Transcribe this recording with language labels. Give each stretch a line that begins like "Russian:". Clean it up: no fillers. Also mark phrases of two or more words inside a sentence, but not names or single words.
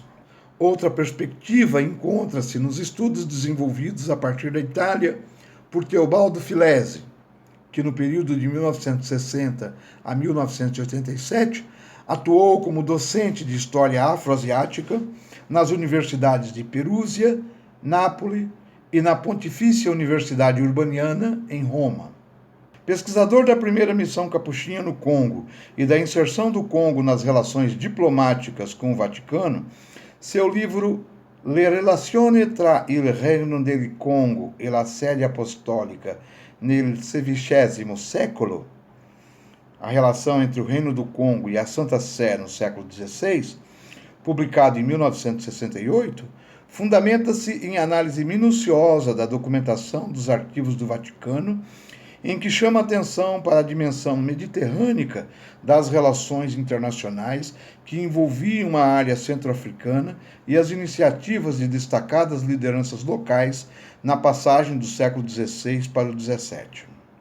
Portuguese: Outra perspectiva encontra-se nos estudos desenvolvidos a partir da Itália por Teobaldo Filesi, que no período de 1960 a 1987 atuou como docente de História Afroasiática nas universidades de Perúsia, Nápoles e na Pontifícia Universidade Urbaniana, em Roma. Pesquisador da primeira missão capuchinha no Congo e da inserção do Congo nas relações diplomáticas com o Vaticano, seu livro Le relazioni tra il Regno del Congo e la Sede Apostolica nel XVI secolo, a relação entre o Reino do Congo e a Santa Sé no século XVI, publicado em 1968, fundamenta-se em análise minuciosa da documentação dos arquivos do Vaticano, em que chama atenção para a dimensão mediterrânica das relações internacionais que envolviam a área centro-africana e as iniciativas de destacadas lideranças locais na passagem do século XVI para o XVII.